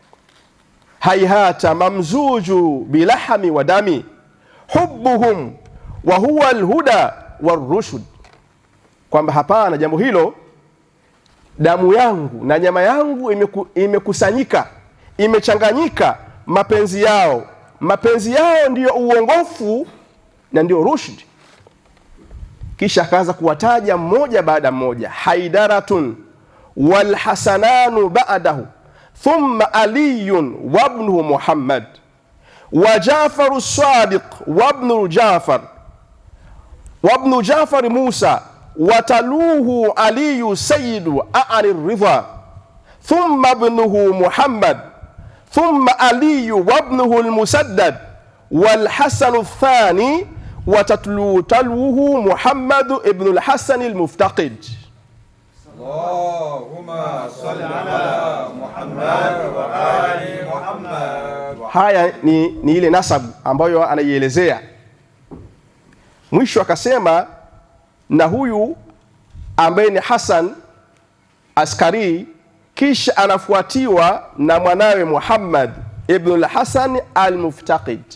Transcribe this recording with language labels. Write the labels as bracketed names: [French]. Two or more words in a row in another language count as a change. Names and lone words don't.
[Arabic] هيهات ممزوج باللحم ودم حبهم وهو الهدى والرشد, [Swahili] kwamba hapana, jambo hilo, damu yangu na nyama yangu imekusanyika, imechanganyika mapenzi yao. Mapenzi yao ndiyo uongofu na ndiyo rushd. Kisha akaanza kuwataja mmoja baada mmoja: [Arabic] حيدرة والحسنان بعده ثم علي وابنه محمد وجعفر الصادق وابن جعفر موسى وتاليه علي سيد آل الرضا ثم ابنه محمد ثم علي وابنه المسدد والحسن الثاني وتتلوه محمد بن الحسن المفتقد. اللهم صل على محمد وآل محمد. [Swahili] Haya ni ile nasabu ambayo anaielezea. Mwisho akasema, na huyu ambaye ni Hasan Askari kisha anafuatiwa na mwanawe Muhammad ibn al-Hasan al-Muftaqid.